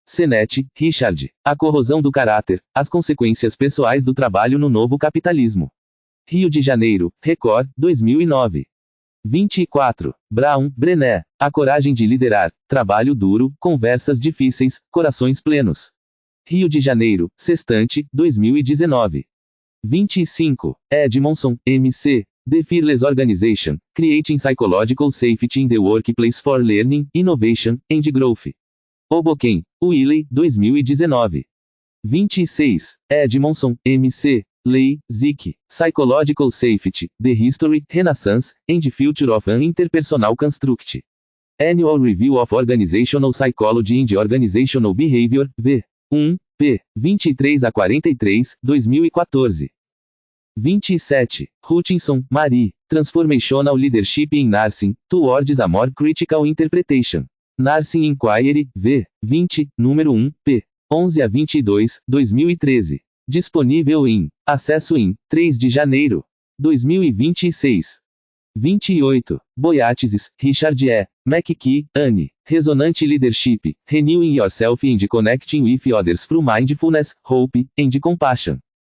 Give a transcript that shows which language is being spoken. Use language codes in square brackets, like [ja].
[pt] Sennett, Richard, A Corrosão do Caráter, As Consequências Pessoais do Trabalho no Novo Capitalismo. Rio de Janeiro, Record, 2009. 24. Brown, Brené, A Coragem de Liderar, Trabalho Duro, Conversas Difíceis, Corações Plenos. Rio de Janeiro, Sextante, 2019. 25. [en] Edmondson, M.C., The Fearless Organization, Creating Psychological Safety in the Workplace for Learning, Innovation, and Growth. Hoboken, Wiley, 2019. 26. Edmondson, M.C., Lei, Zick, Psychological Safety, The History, Renaissance, and Future of an Interpersonal Construct. Annual Review of Organizational Psychology and Organizational Behavior, v. [pt] 1, p. 23 a 43, 2014. 27. [en] Hutchinson, Marie, Transformational Leadership in Nursing, Towards a More Critical Interpretation. Nursing Inquiry, v. 20, número 1, p. [pt] 11 a 22, 2013. Disponível em acesso em 3 de janeiro 2026. 28. Boyatzis, Richard E. McKee, Anne. [en] Resonant Leadership, Renewing Yourself and Connecting with Others through Mindfulness, Hope, and Compassion.